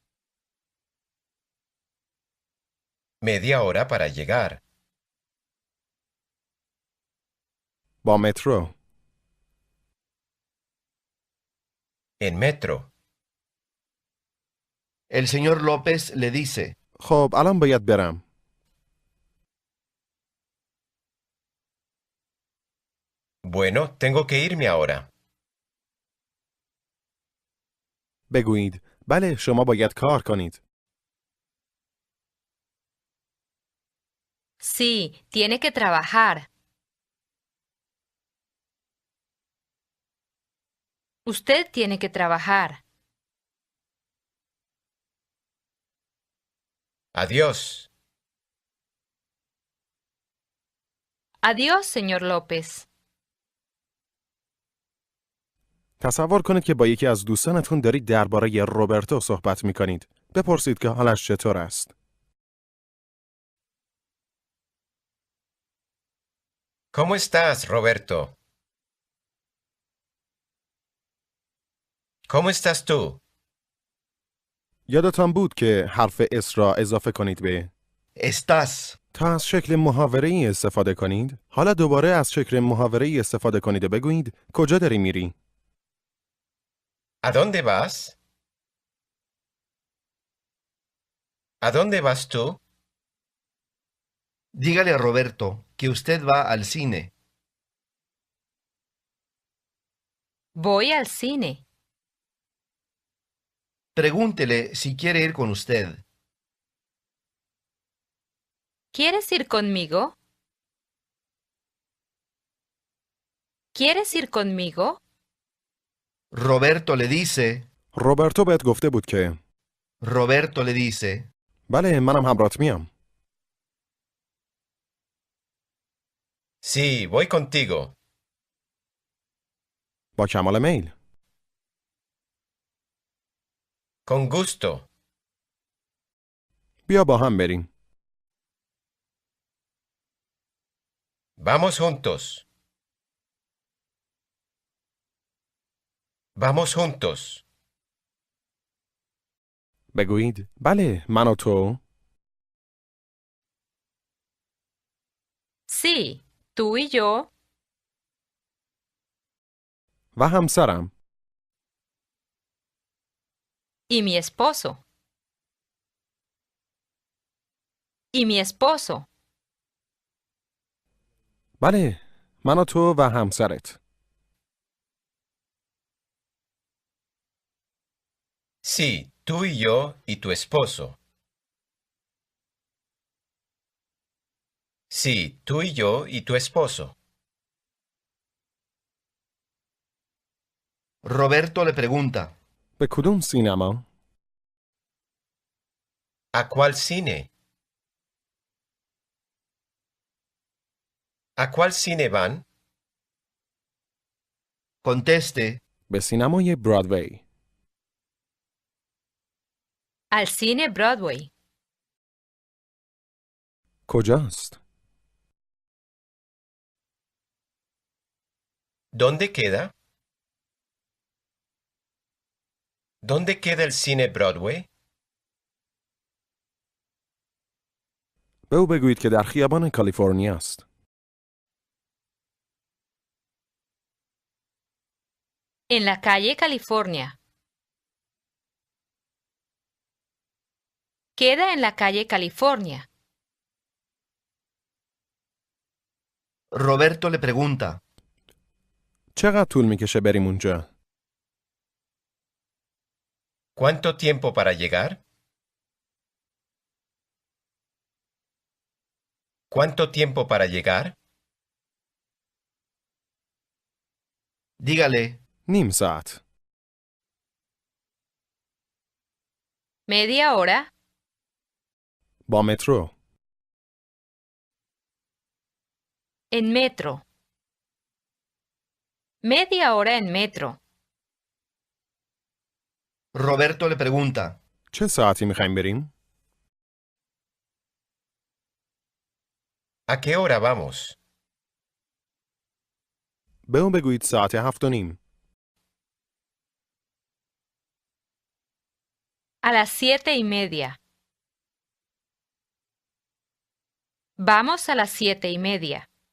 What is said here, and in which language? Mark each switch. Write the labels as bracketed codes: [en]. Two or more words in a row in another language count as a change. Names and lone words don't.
[es] Media hora para llegar. [fa] با مترو. [es] En metro. El señor López le dice. [fa] خب الان باید برم. [es] Bueno, tengo que irme ahora. [fa] بگویید بله شما باید کار کنید. [es] Sí, tiene que trabajar. Usted tiene que trabajar. Adiós. Adiós, señor López. [fa] تصور کنید که با یکی از دوستانتون دارید درباره روبرتو صحبت می کنید. بپرسید که حالش چطور است. [es] ¿Cómo estás, Roberto? ¿Cómo estás tú? [fa] یادتان بود که حرف اس را اضافه کنید به [es] Estás. [fa] تا از شکل محاوره‌ای استفاده کنید. حالا دوباره از شکل محاوره‌ای استفاده کنید و بگویید کجا داری میری؟ [es] ¿A dónde vas? ¿A dónde vas tú? Dígale a Roberto que usted va al cine. Voy al cine. Pregúntele si quiere ir con usted. ¿Quieres ir conmigo? ¿Quieres ir conmigo? Roberto le dice, [fa] روبرتو بهت گفته بود که [es] Roberto le dice, [fa] بله منم همراهت میام. [es] Sí, voy contigo. [fa] با کمال میل. [es] Con gusto. [fa] بیا با هم بریم. [es] Vamos juntos. Vamos juntos. [fa] بگویید بله من و تو. [es] Sí, tú y yo. [fa] و همسرم. [es] Y mi esposo. Y mi esposo. [fa] بله من و تو و همسرت. [es] Sí, tú y yo y tu esposo. Sí, tú y yo y tu esposo. Roberto le pregunta, [fa] به کدوم سینما؟ [es] ¿A cuál cine? ¿A cuál cine van? conteste, [fa] به سینمای برادوی. [es] Al cine Broadway. [fa] کجاست؟ [es] ¿Dónde queda? ¿Dónde queda el cine Broadway? [fa] به او بگویید که در خیابان کالیفرنیا است. [es] En la calle California. Queda en la calle California. Roberto le pregunta, [fa] چقدر طول میکشه بریم اونجا؟ [es] ¿Cuánto tiempo para llegar? ¿Cuánto tiempo para llegar? dígale, [fa] نیم ساعت. [es] Media hora. [fa] با مترو. [es] En metro. Media hora en metro. Roberto le pregunta, [fa] چه ساعتی میخوایم بریم؟ [es] ¿A qué hora vamos? [fa] به اون بگویید ساعت 7:30. [es] A las 7:30. Vamos a las 7:30.